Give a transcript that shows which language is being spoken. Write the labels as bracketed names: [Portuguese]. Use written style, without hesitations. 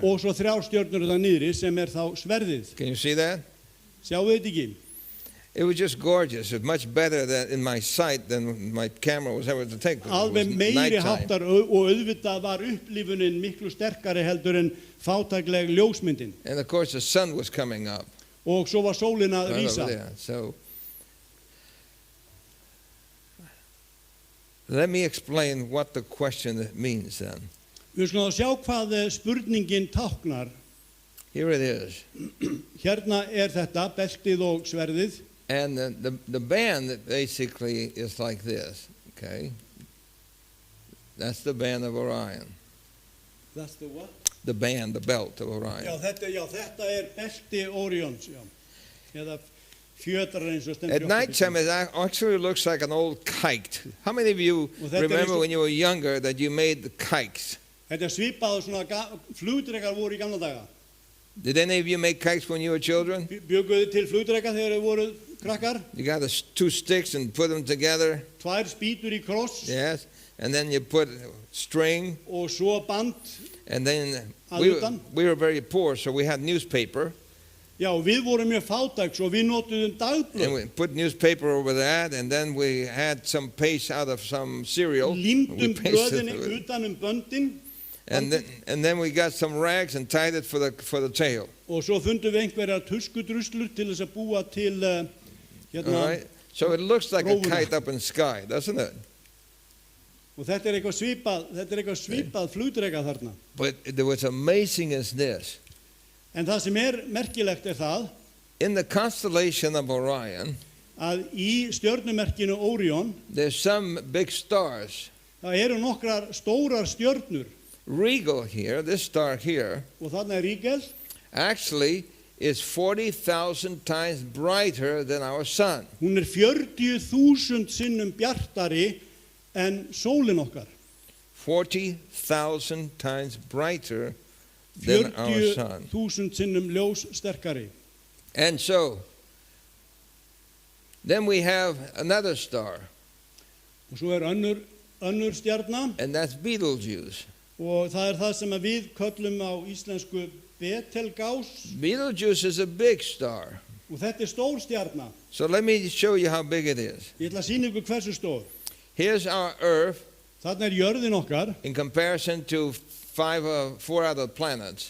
[Icelandic] og svo 3 stjörnur þarna niðri sem þá sverðið. [English] Can you see that? [Icelandic] Sjáum við þetta ekki? [English] It was just gorgeous. It was much better than in my sight than my camera was able to take. It was [Icelandic] Alveg meiri [English] nighttime. [Icelandic] háttar og auðvitað var upplifunin miklu sterkari heldur en fátækleg ljósmyndin. [English] And of course the sun was coming up [Icelandic] Og svo var sólin að [English] right over [Icelandic] rísa. [English] there. So let me explain what the question means then. [Icelandic] Við skulum þá sjá hvað spurningin táknar. [English] Here it is. [Icelandic] Hérna þetta, beltið og sverðið. [English] And the band basically is like this, okay? That's the band of Orion. That's the what? The band, the belt of Orion. [Icelandic] Já, þetta belti Órions, já. Eða fjötrar eins og stendur. [English] At nighttime, it actually looks like an old kite. How many of you Well, that remember is- when you were younger that you made the kites? [Icelandic] Þetta svipað svona flugdrekar voru í gamla daga. [English] Did any of you make kites when you were children? [Icelandic] Bjögguðu til flugdreka þegar þau voru krakkar. [English] You got 2 sticks and put them together, [Icelandic] 2 spýtur í kross [English] yes, and then you put string, [Icelandic] og svo band. [English] and then [Icelandic] Utan. [English] we were very poor, so we had newspaper, [Icelandic] Já, við vorum mjög fátæk, svo við notuðum [English] and [Icelandic] dagblöð. [English] we put newspaper over that, and then we had some paste out of some cereal. We [Icelandic] Límdum [English] pasted [Icelandic] blöðinni [English] it, [Icelandic] utan böndin [English] and then we got some rags and tied it for the tail. [Icelandic] og svo fundum við einhverjar tuskudruslur til þess að búa til [English] All [Icelandic] hérna. [English] right, so it looks like a [Icelandic] Rófuna. [English] kite up in the sky, doesn't it? [Icelandic] Og þetta eitthvað svipað flugdreka þarna. [English] But what's amazing is this: [Icelandic] En það sem merkilegt það [English] in the constellation of Orion, [Icelandic] að í stjörnumerkinu Órion [English] there's some big stars. [Icelandic] það nokkrar stórar stjörnur [English] Regal here, this star here, [Icelandic] og þarna Rígel. [English] actually is 40,000 times brighter than our sun. [Icelandic] Hún 40.000 sinnum bjartari en sólin okkar. [English] 40,000 times brighter than our sun. [Icelandic] 40.000 sinnum ljós sterkari. [English] And so, then we have another star, [Icelandic] Og svo önnur stjarna [English] and that's Betelgeuse. [Icelandic] og það það sem að við köllum á íslensku Betelgás [English] Betelgeuse is a big star. [Icelandic] og þetta stór stjarna. [English] So let me show you how big it is. [Icelandic] Ég ætla að sýna ykkur hversu stór. [English] Here's our Earth [Icelandic] Þarna jörðin okkar [English] in comparison to 4 other planets.